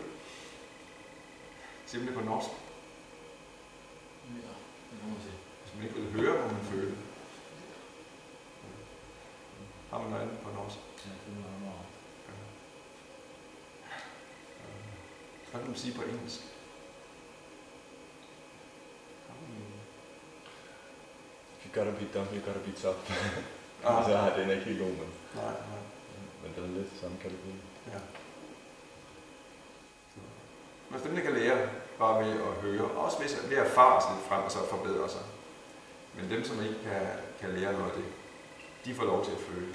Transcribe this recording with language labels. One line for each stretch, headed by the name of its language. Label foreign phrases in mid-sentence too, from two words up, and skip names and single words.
Danish: Siger man det på norsk? Ja, det må man sige. Hvis man ikke vil høre, må man føle. Har man noget andet på norsk? Ja, det er meget meget. Hvad kan man sige på engelsk?
English: You gotta be dumb, you gotta be tough.
Danish: Så den er ikke helt god, men... Nej. Men den er lidt samme kategori. Ja. Men dem, der kan lære bare ved at høre, også ved at erfare sig lidt frem og så forbedre sig. Men dem, som ikke kan lære noget af det, de får lov til at føle.